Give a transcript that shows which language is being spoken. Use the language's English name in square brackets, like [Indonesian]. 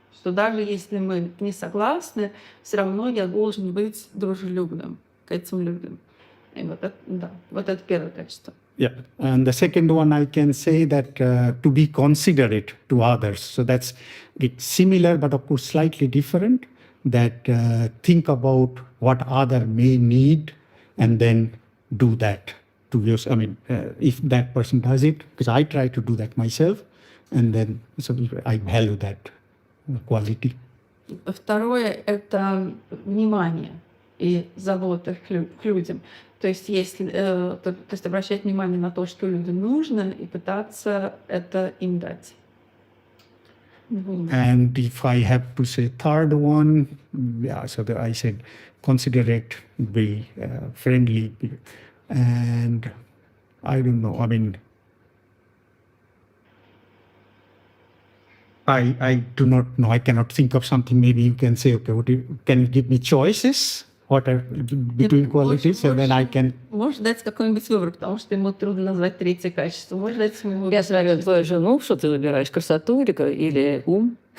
[Russian] Что даже если мы не согласны, все равно я должен быть дружелюбным к этим людям. И вот это первое качество. [English] Yeah, and the second one I can say that to be considerate to others. So it's similar, but of course slightly different. That think about what other may need, and then do that to yours. I mean, if that person does it, because I try to do that myself, and then so I value that quality. [Russian] Второе — это внимание и забота к людям. То есть обращать внимание на то, что людям нужно, и пытаться это им дать. [English] And if I have to say third one, yeah, so I said considerate, be friendly, and I don't know. I mean, I do not know. I cannot think of something. Maybe you can say, okay, can you give me choices? What are between qualities, and then I can. [Russian] Можешь дать какой-нибудь выбор, потому что ему трудно назвать третье качество. Можешь дать ему выбор. Я смотрю твою жену, что ты выбираешь, красоту или ум?